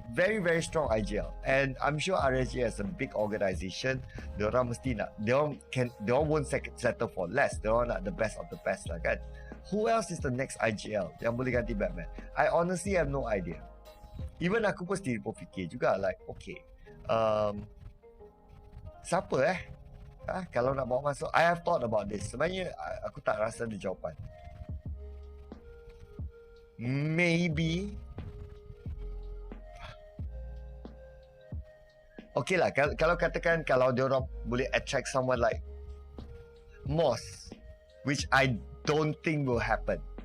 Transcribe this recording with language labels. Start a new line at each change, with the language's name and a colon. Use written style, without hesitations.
English: Very strong IGL. And I'm sure RSG as a big organisation,
Malay: diorang mesti nak, diorang
English: won't settle for less.
Malay: Diorang nak
English: the best of the best lah kan. Who else is the next IGL
Malay: yang boleh ganti
English: Batman? I honestly have no idea.
Malay: Even aku pun sendiri pun fikir juga, like, okay, siapa kalau nak bawa masuk?
English: I have thought about this.
Malay: Sebenarnya aku tak rasa ada jawapan.
English: Maybe okay lah,
Malay: kalau katakan kalau diorang boleh
English: attract someone like Moss, which I don't think will happen.